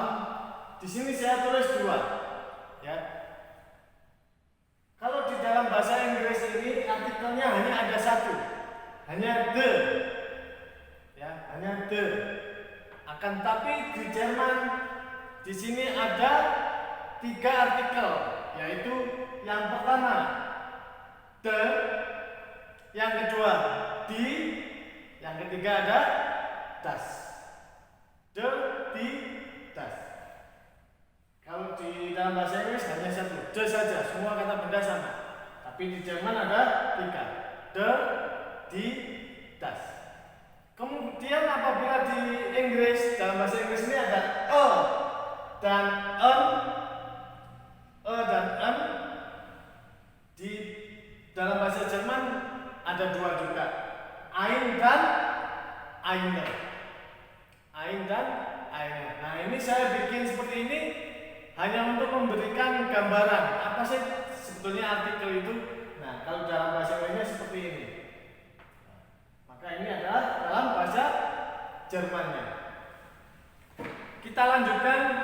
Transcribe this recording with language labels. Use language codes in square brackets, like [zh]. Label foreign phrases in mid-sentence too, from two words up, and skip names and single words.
[id] Di sini saya tulis dua, ya. Kalau di dalam bahasa Inggris ini artikelnya hanya ada satu, hanya the, ya, hanya the. Akan tapi di Jerman di sini ada 3 artikel, yaitu yang pertama the, yang kedua die, yang ketiga ada das. [de] The, die, das. [id] Kalau di dalam bahasa Inggris hanya satu, the saja, semua kata benda sama. Tapi di Jerman ada 3, the, [de] die, das. [id] Kemudian apabila di Inggris, dalam bahasa Inggris ini ada dan dan di dalam bahasa Jerman ada 2 juga, ein dan eine. Ein dan eine. Nah, ini saya bikin seperti ini hanya untuk memberikan gambaran apa sih sebetulnya artikel itu. Nah, kalau dalam bahasa Inggrisnya seperti ini. Maka ini adalah dalam bahasa Jermannya. Kita lanjutkan.